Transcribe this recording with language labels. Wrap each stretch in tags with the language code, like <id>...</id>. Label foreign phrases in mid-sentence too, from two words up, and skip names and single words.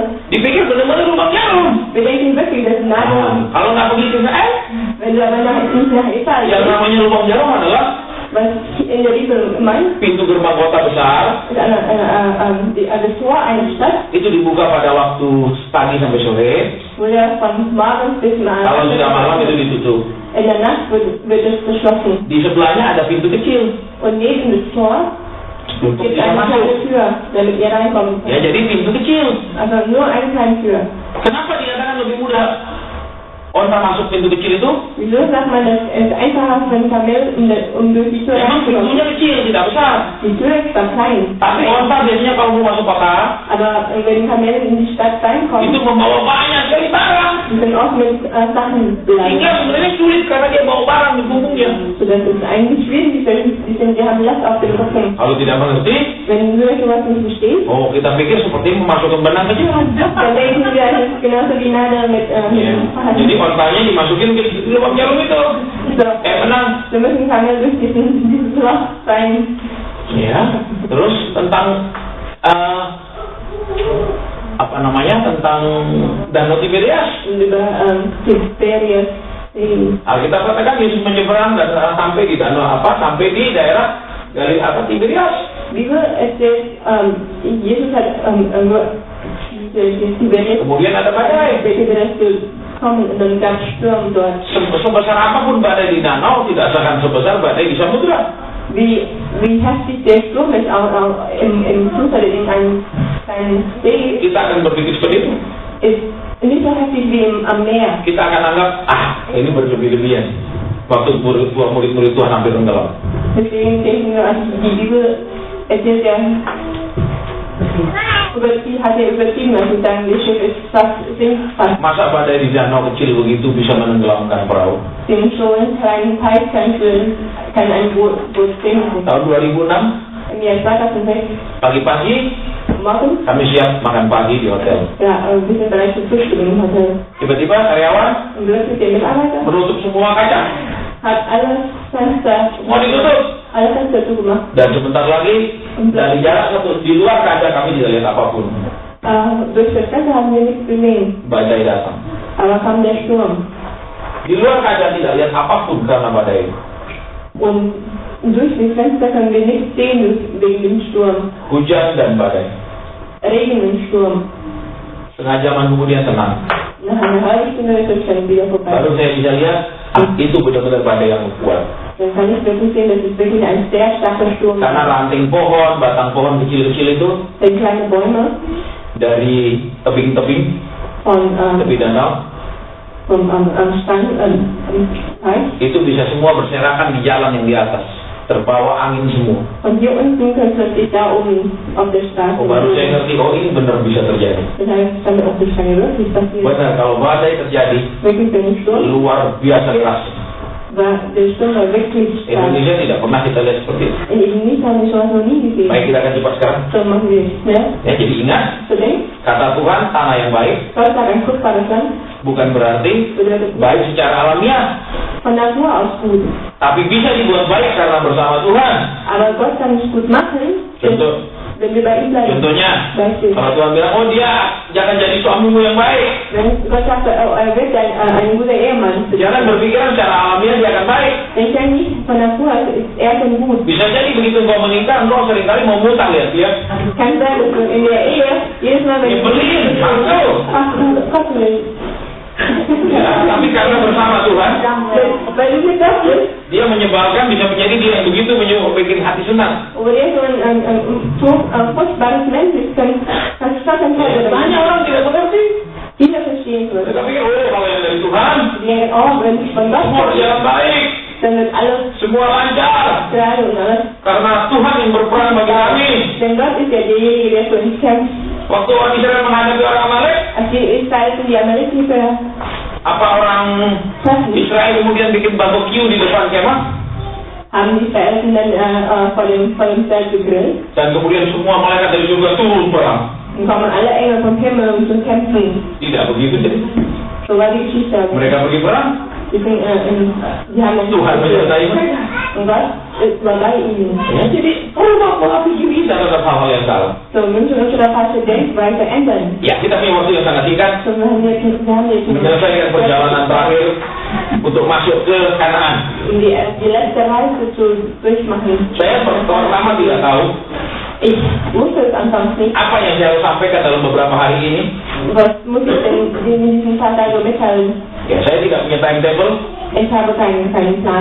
<id>Dipikir benar-benar lubang jarum.</id> <de>Wir denken wirklich, das ist Nadel.</de> <id>Kalau nggak begitu Israel,</id> <de>Wenn du aber nach</de> <id>yang</id> <de>Italien,</de> <id>namanya lubang jarum adalah</id> <de>was in der Bibel meint,</de> <id>pintu gerbang kota besar.</id> <de>ist das Tor einer Stadt,</de> <id>Itu dibuka pada waktu pagi sampai sore.</id> <de>wurde von morgens bis</de> <id>Kalau sudah malam itu ditutup.</id> <de>in der Nacht wird es geschlossen.</de> <id>Di sebelahnya ada pintu kecil</id> <de>Und neben das Tor</de> <id>untuk</id> <de>gibt es</de> <id>bisa</id> <de>eine</de> <id>masuk.</id> <de>kleine Tür, damit ihr reinkommen</de> <id>Ya,</id> <de>könnt.</de> <id>jadi pintu kecil.</id> <de>Also nur eine kleine Tür.</de> <id>Kenapa dikatakan lebih mudah onta masuk pintu kecil itu?</id> <de>Wieso sagt man, dass es einfacher für ein Kamel, durch die Tür</de> <id>Memang</id> <de>reinzukommen?</de> <id>pintunya kecil, tidak besar.</id> <de>Die Tür ist zwar klein,</de> <id>Tapi onta biasanya kalau mau masuk kota,</id> <de>aber wenn Kamele in die Stadt reinkommen,</de> <id>itu membawa banyak sekali barang.</id> <de>die sind oft mit Sachen</de> <id>Sehingga</id> <de>beladen.</de> <id>sebenarnya sulit karena dia bawa barang di punggungnya.</id> <de>So, das ist eigentlich schwierig, die haben Last auf dem Rücken.</de> <id>Kalau tidak mengerti,</id> <de>Wenn du sowas nicht verstehst,</de> <id>oh kita pikir seperti memasukkan benang kecil.</id> <de>dann denken wir, es ist genauso wie Nadel mit</de> <id>Ya. Jadi ontanya dimasukin ke lubang jarum itu.</id> <de>So,</de> <id>Benang.</id> <de>wir müssen Kamel durch dieses Loch rein.</de> <id>Ya. Terus tentang apa namanya, tentang Danau Tiberias.</id> <de>Und über Tiberias sehen.</de> <id>Alkitab katakan Yesus menyeberang dan sampai di danau sampai di daerah dari Tiberias.</id> <de>Bibel erzählt, Jesus hat die Welt</de> <id>Kemudian ada badai.</id> <de>gekommen und dann gab es Sturm dort.</de> <id>Sebesar apapun badai di danau tidak akan sebesar badai di samudra.</id> <de>Wie heftig der Sturm ist, auch im Fluss oder in einem kleinen See,</de> <id>Kita akan berpikir seperti itu.</id> <de>ist nicht so heftig wie am Meer.</de> <id>Kita akan anggap, ini berlebih-lebihan. Waktu murid-murid Tuhan hampir tenggelam.</id> <de>Deswegen denken wir, also die Bibel erzählt ja, hat er übertrieben, also sagen, das Schiff ist sinkt fast.</de> <id>Masa badai di danau kecil begitu bisa menenggelamkan perahu?</id> <de>Den so einen kleinen Teich kann ein Boot sinken.</de> <id>Tahun 2006,</id> <de>Im Jahr 2006</de> <id>pagi-pagi</id> <de>morgens,</de> <id>kami siap makan pagi di hotel.</id> <de>ja, wir sind bereits zu Frühstück im Hotel.</de> <id>Tiba-tiba karyawan</id> <de>Und plötzlich der Mitarbeiter</de> <id>menutup semua kaca,</id> <de>hat alle Fenster zugemacht.</de> <id>dan sebentar lagi dari jarak satu di luar kaca kami tidak lihat apapun.</id> <de>Durch das Fenster haben wir nichts gesehen,</de> <id>Badai datang.</id> <de>aber kam der Sturm.</de> <id>Di luar kaca tidak lihat apapun karena badai.</id> <de>Und durch das Fenster können wir nichts sehen wegen dem Sturm.</de> <id>Hujan dan badai.</id> <de>Regen und Sturm.</de> <id>Setengah jaman kemudian tenang.</id> <de>Nach einer halben Stunde ist es schon wieder vorbei.</de> <id>Baru saya bisa lihat itu benar-benar badai yang kuat.</id> <de>Dann kann ich wirklich sehen, das ist wirklich ein sehr starker Sturm.</de> <id>Karena ranting pohon, batang pohon kecil-kecil itu</id> <de>Denn kleine Bäume</de> <id>dari tebing-tebing</id> <de>von</de> <id>tepi danau</id> <de>am Strand, am Teich,</de> <id>itu bisa semua berserakan di jalan yang di atas, terbawa angin semua.</id> <de>von hier unten können plötzlich da oben auf der Straße.</de> <id>Baru saya ngerti, ini benar bisa terjadi.</id> <de>Das heißt, damit auch die Schlange wirklich passiert.</de> <id>Benar, kalau badai terjadi</id> <de>Wirklich der Sturm</de> <id>luar biasa keras.</id> <de>der Sturm war wirklich stark.</de> <id>Indonesia tidak pernah kita lihat seperti itu.</id> <de>In Indonesia haben wir sowas noch nie gesehen.</de> <id>Baik, kita akan cepat sekarang.</id> <de>So machen wir schnell.</de> <id>Ya, jadi ingat,</id> <de>So denk,</de> <id>kata Tuhan tanah yang baik</id> <de>Gott hat ein fruchtbares Land,</de> <id>bukan berarti</id> <de>bedeutet</de> <id>baik secara alamiah,</id> <de>von Natur aus gut.</de> <id>tapi bisa dibuat baik karena bersama Tuhan.</id> <de>Aber Gott kann es gut machen, wenn wir bei ihm bleiben.</de> <id>Contohnya,</id> <de>Beispiel.</de> <id>kalau Tuhan bilang, oh dia jangan jadi suamimu yang baik,</id> <de>Wenn Gott sagt, er wird ein guter Ehemann,</de> <id>jangan berpikiran secara alamiah dia akan baik.</id> <de>dann kann nicht von Natur aus ist er schon gut.</de> <id>Bisa jadi begitu engkau menikah, engkau seringkali mau ngutang lihat dia.</id> <de>Kann sein, dass du in der Ehe jedes Mal, wenn</de> <id>Nyebelin, maksud.</id> <de>kostenlos.</de> <id>Ya, tapi karena bersama Tuhan,</id> <de>Weil du mit das bist,</de> <id>dia menyebalkan, bisa menjadi dia yang begitu bikin hati senang.</id> <de>wo er so ein fruchtbares Mensch ist, kannst du schon</de> <id>Banyak orang tidak mengerti.</id> <de>jeder verstehen wird.</de> <id>Mereka pikir, oh kalau yang dari Tuhan,</id> <de>Die denken, oh, wenn es von Gott</de> <id>semua</id> <de>kommt,</de> <id>berjalan baik,</id> <de>dann wird alles</de> <id>semua lancar.</id> <de>gerade und alles.</de> <id>Karena Tuhan yang berperan bagi kami.</id> <de>Denn Gott ist ja derjenige, der für uns kämpft.</de> <id>Waktu orang Israel menghadapi orang Amalek,</id> <de>Als die Israeliten die Amalekiter</de> <id>apa orang</id> <de>treffen,</de> <id>Israel kemudian bikin barbecue di depan kemah?</id> <de>haben die Israeliten dann vor dem Feld gegrillt.</de> <id>Dan kemudian semua malaikat dari surga turun perang.</id> <de>Dann kommen alle Engel vom Himmel, um zu kämpfen.</de> <id>Tidak begitu jadi.</id> <de>So war die Geschichte.</de> <id>Mereka pergi perang,</id> <de>Die haben das</de> <id>Tuhan menyertai mereka.</id> <de>Und Gott war bei ihnen.</de> <id>Ya, jadi pola pikir kita terhadap hal-hal yang salah.</id> <de>So müssen wir unsere falsche Denkweise ändern.</de> <id>Ya, kita punya waktu yang sangat singkat</id> <de>So wir haben jetzt</de> <id>menyelesaikan perjalanan terakhir untuk masuk ke Kanaan.</id> <de>um die letzte Reise zu durchmachen.</de> <id>Saya pertama tidak tahu</id> <de>Ich wusste es anfangs nicht.</de> <id>apa yang saya harus sampaikan dalam beberapa hari ini.</id> <de>Was muss ich denn in diesen paar Tagen mitteilen?</de> <id>Ya, saya tidak punya timetable.</id> <de>Ich habe keinen Plan.</de>